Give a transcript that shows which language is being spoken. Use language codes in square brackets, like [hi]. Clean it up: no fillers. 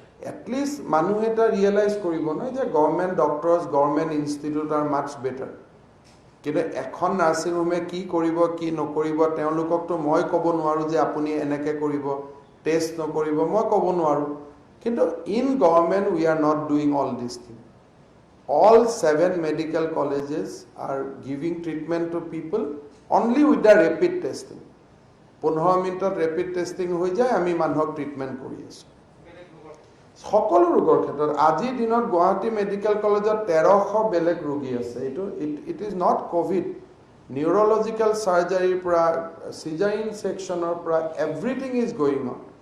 [as] At least মানুহে এটা realise কৰিব নহয় যে [en] Government doctors, government institute are much better. [as] কিন্তু এখন নাৰ্ছিং হোমে কি কৰিব কি নকৰিব তেওঁলোককতো মই ক'ব নোৱাৰোঁ যে আপুনি এনেকৈ কৰিব, টেষ্ট নকৰিব, মই ক'ব নোৱাৰোঁ। [en] কিন্তু in government we are not doing all this thing. All 7 medical colleges are giving treatment to people only with the rapid testing. [as] 15 মিনিটত ৰেপিড টেষ্টিং হৈ যায়, আমি মানুহক ট্ৰিটমেণ্ট কৰি আছোঁ সকলো ৰোগৰ ক্ষেত্ৰত। আজিৰ দিনত গুৱাহাটী মেডিকেল কলেজত 1300 বেলেগ ৰোগী আছে। এইটো [en] It is not covid. [as] Neurological চাৰ্জাৰীৰ পৰা চিজাৰিন ছেকশ্যনৰ পৰা [en] Everything is going on.